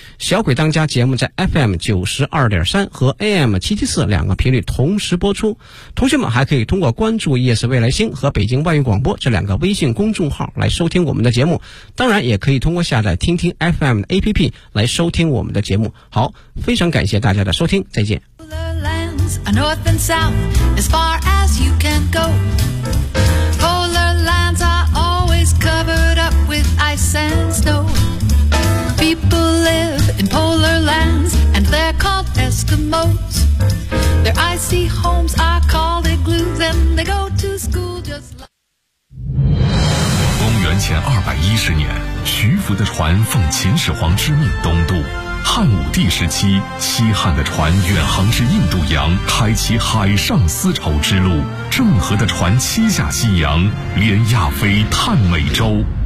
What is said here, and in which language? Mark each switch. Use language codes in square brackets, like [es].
[zh] 小鬼当家节目在 FM92.3 和 AM774 两个频率同时播出。同学们还可以通过关注夜市未来星和北京外语广播这两个微信公众号来收听我们的节目。当然也可以通过下载听听 FM 的 APP 来收听我们的节目。好，非常感谢大家的收听，再见。 [en] Lands, a north and south, as far as you can go. Polar lands are always covered up with ice and snow. People live in polar lands, and they're called Eskimos. Their icy homes are called igloos, and they go to school just like. [zh] 公元前210年，徐福的船奉秦始皇之命东渡。汉武帝时期，西汉的船远航至印度洋，开启海上丝绸之路。郑和的船七下西洋，连亚非探美洲。